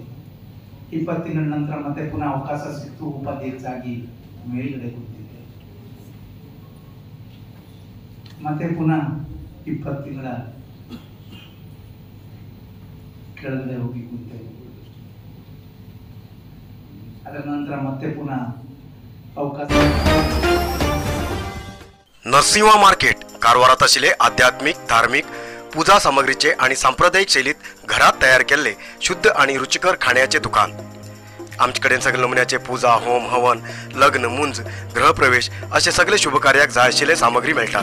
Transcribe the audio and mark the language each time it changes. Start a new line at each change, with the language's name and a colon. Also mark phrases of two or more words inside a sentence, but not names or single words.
Kannada: 20 ತಿಂಗಳ ನಂತರ ಮತ್ತೆ ಪುನಃ ಅವಕಾಶ ಸಿಕ್ತು, ಉಪಾಧ್ಯಕ್ಷ ಆಗಿ ಮೇಲ್ಗಡೆ ಕೂತಿದ್ದೆ। ಮತ್ತೆ ಪುನಃ 20 ತಿಂಗಳ ಕೆಳಗಡೆ ಹೋಗಿ ಕೂತೆ. ಅದರ ನಂತರ ಮತ್ತೆ ಪುನಃ अवकाश.
Konkani: नरसिंह मार्केट कारवारात आशिल्ले आध्यात्मिक धार्मिक पूजा सामग्रीचे आणि सांप्रदायिक शैलीत घरात तयार केलेले शुद्ध आणि रुचिकर खाण्याचे दुकान. आमच्याकडे सगळे नमुन्याचे पूजा होम हवन लग्न मुंज गृहप्रवेश असे सगळे शुभ कार्याक जाय आशिल्ले सामग्री मेळटात.